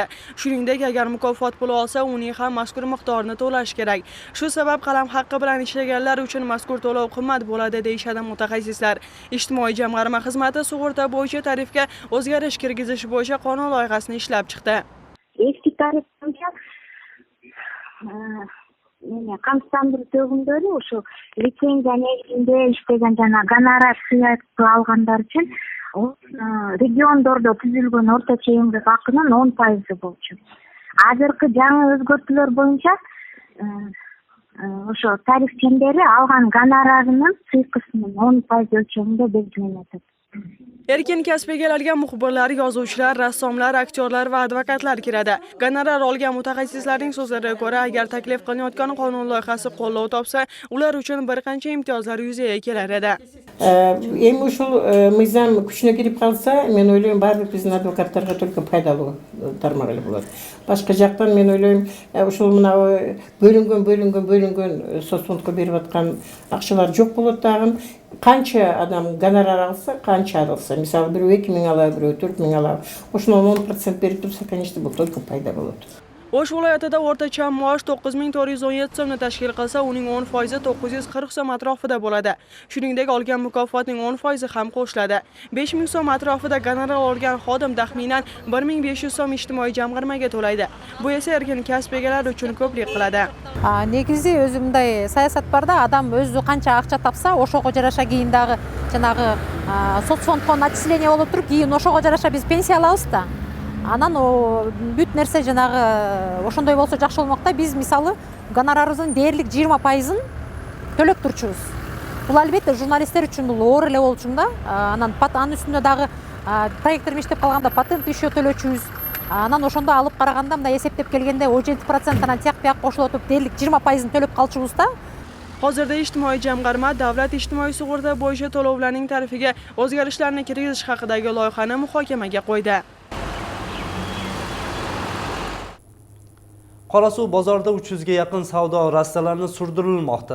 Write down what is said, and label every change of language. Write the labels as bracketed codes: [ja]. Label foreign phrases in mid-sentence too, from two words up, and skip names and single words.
[uz] Shuningdek, agar mukofot puli olsa, uning ham mazkur miqdorini to'lash kerak. Shu sabab qalam haqqi bilan ishlaganlar uchun mazkur to'lov qimmat bo'ladi deyshadi mutaxassislar. Ijtimoiy jamg'arma xizmati sug'urta bo'yicha tarifga o'zgarish kirgizish bo'yicha qonun loyihasini ishlab chiqdi. Eski tarif bo'yicha [ky] kamsыздандыруу төгүмдөрү ошо лицензия негизинде иштеген жана гонорар сыйатып алгандар үчүн региондордо түзүлгөн орточо эмгек акынын 10% болчу. Азыркы жаңы өзгөртүүлөр боюнча ошо тариф чендери алган гонорарынын сыйкысынын 10% өлчөмүндө белгиленет. [uz] Erkin kasb egalariga muxbirlar, yozuvchilar, rassomlar, aktyorlar va advokatlar kiradi. Gonorar olgan mutaxassislarning so'zlariga ko'ra, agar taklif qilinayotgan qonun loyihasi qo'llov topsa, ular uchun bir qancha imtiyozlar yuzaga kelar edi. [ky] Эми ушул мыйзам күчүнө кирип калса, мен ойлойм, баардык биздин адвокаттарга только пайдалуу тармак эле болот. Башка жактан мен ойлойм, ушул мына бөлүнгөн соцфондко берип аткан акчалар жок болот дагы. [uz] Qancha adam gonorar alsa, qancha alsa, misal biri 2000 aladi, biri 4000 aladi. Oshundan 10% berib tursa, конечно, bu только foyda bo'ladi. O'sh viloyatida o'rtacha maosh 9417 so'mni tashkil qilsa, uning 10% 940 so'm atrofida bo'ladi. Shuningdek, olgan mukofotning 10% ham qo'shiladi. 5000 so'm atrofida gonorar olgan xodim taxminan 1500 so'm ijtimoiy jamg'armaga to'laydi. Bu esa erkin kasb egalari uchun ko'plik qiladi. Negizi o'zi bunday siyosat barda, adam o'zi qancha ақча topsa, o'shoga жараша keyin dag'i janag'i sotsfondga отчисление bo'lib turib, keyin o'shoga жараша biz pensiya alamiz da. [ky] Анан бүт нерсе жанагы ошондой болсо жакшы болмокта. Биз мисалы гонорарыбыздын дээрлик 20%-ын төлөп турчубуз. Бул албетте журналисттер үчүн бул оор эле болчу да. Анан анын үстүндө дагы проекттер иштеп калганда патент еще төлөчүбүз. Анан ошондо алып караганда мындай эсептеп келгенде 17%-дан тияк-бияк кошулуп өтүп дээрлик 20%-ын төлөп калчубуз да. [uz] Hozirda ijtimoiy jamg'arma davlat ijtimoiy sug'urta bo'yicha to'lovlarning tarifiga o'zgarishlarni kirgizish haqidagi loyihani muhokamaga qo'ydi. Qorasuv bozorida 300 ga yaqin savdo rastalarini surdirilmoqda.